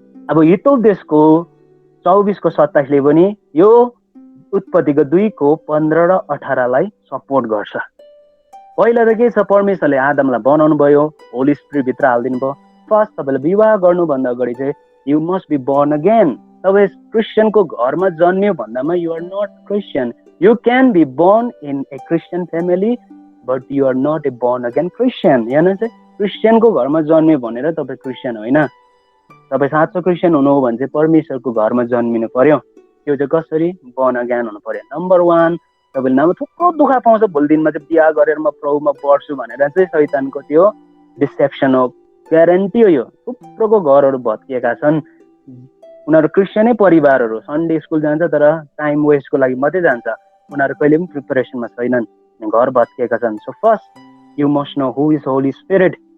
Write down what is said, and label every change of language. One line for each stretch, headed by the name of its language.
Nepali: अब हितोपदेशको 24:27 पनि यो उत्पत्तिको 2:15 र 18 सपोर्ट गर्छ। पहिला त के छ? परमेश्वरले आदमलाई बनाउनु भयो, होली स्पिरिट भित्र हालिदिनु भयो। फर्स्ट तपाईँले विवाह गर्नुभन्दा अगाडि चाहिँ
English: You must be born again.
Nepali: तपाईँ क्रिस्चियनको घरमा जन्मियो भन्दामा
English: You are not Christian. You can be born in a Christian family but you are not a born again Christian.
Nepali: हेर्नु चाहिँ क्रिस्चियनको घरमा जन्मियो भनेर तपाईँ क्रिस्चियन होइन। तपाईँ साँचो क्रिस्चियन हुनु हो भने चाहिँ परमेश्वरको घरमा जन्मिनु पर्यो। त्यो चाहिँ कसरी? बोर्न अगेन हुनु पर्यो। नम्बर 1 तपाईँले नभए थुप्रो दुःख पाउँछ। भोलि दिनमा चाहिँ बिहा गरेर म प्रभुमा बढ्छु भनेर चाहिँ शैतानको त्यो डिसेप्सन हो, ग्यारेन्टी हो। यो थुप्रोको घरहरू भत्किएका छन्। उनीहरू क्रिस्चियनै परिवारहरू, सन्डे स्कुल जान्छ तर टाइम वेस्टको लागि मात्रै जान्छ। उनीहरू कहिले पनि प्रिपेरेसनमा छैनन्, घर भत्किएका छन्।
English: So first you must know who is holy spirit.